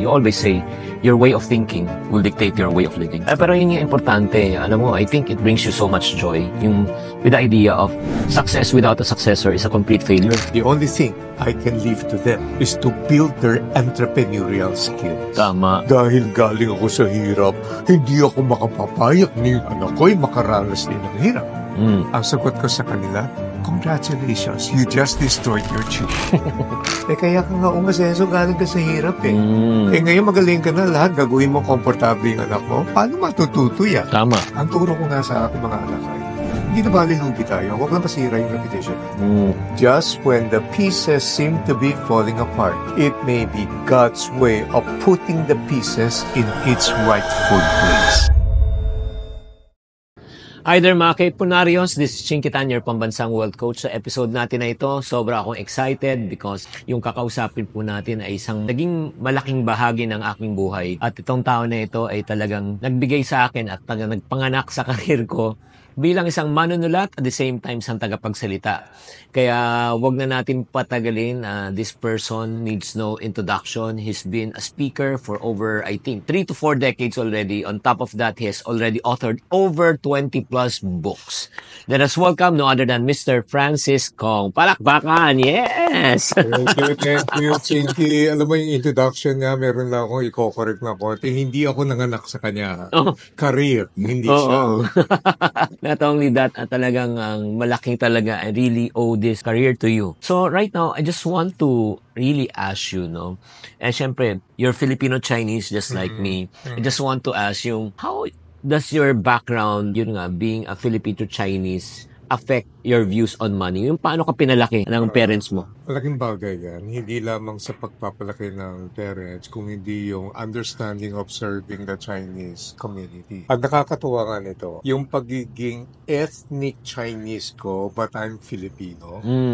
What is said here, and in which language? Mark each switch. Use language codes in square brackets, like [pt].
[en] You always say, your way of thinking will dictate your way of living. [tl] Pero yun yung importante. Alam mo, [en] I think it brings you so much joy. Yung, with the idea of success without a successor is a complete failure. The only thing I can leave to them is to build their entrepreneurial skills. [tl] Tama. Dahil galing ako sa hirap, hindi ako makapapayak ni anak ko'y makaranas din ng hirap. Ang sagot ko sa kanila, [en] congratulations, you just destroyed your children. [tl] Kaya ka nga umasenso galing ka sa hirap ngayon magaling ka na lahat, gagawin mo komportable yung anak mo. Paano matututo yan? Tama. Ang turo ko nga sa aking mga anak ay, hindi na balilugi tayo, huwag lang masira yung reputation. [en] Just when the pieces seem to be falling apart, it may be God's way of putting the pieces in its rightful place. Hi there [tl] mga Kaitpunarios, [en] this is Chinky Tan, your [tl] pambansang wealth coach. Sa episode natin na ito, sobra akong excited [en] because [tl] yung kakausapin po natin ay isang naging malaking bahagi ng aking buhay. At itong tao na ito ay talagang nagbigay sa akin at nagpanganak sa karir ko bilang isang manunulat at [en] the same time [tl] isang tagapagsalita. Kaya wag na natin patagalin. [en] This person needs no introduction. He's been a speaker for over, I think, 3 to 4 decades already. On top of that, he has already authored over 20 plus books. Let us welcome no other than Mr. Francis Kong. Palakpakan! Yes! Thank you, [tl] Chinky. Alam mo yung introduction nga, meron lang ako, i-correct na ko. Hindi ako nanganak sa kanya. Career, hindi siya. [en] Not only that, [tl] talagang malaking talaga, [en] I really owe this career to you. So right now, I just want to really ask you, no? And syempre, you're Filipino-Chinese just like me. I just want to ask you, how does your background, [tl] yun nga, [en] being a Filipino-Chinese affect your views on money? [tl] Yung paano ka pinalaki ng parents mo? Malaking bagay yan. Hindi lamang sa pagpapalaki ng parents, kung hindi yung [en] understanding of serving the Chinese community. [tl] Ang nakakatuwa nga nito, yung pagiging ethnic Chinese ko, [en] but I'm Filipino.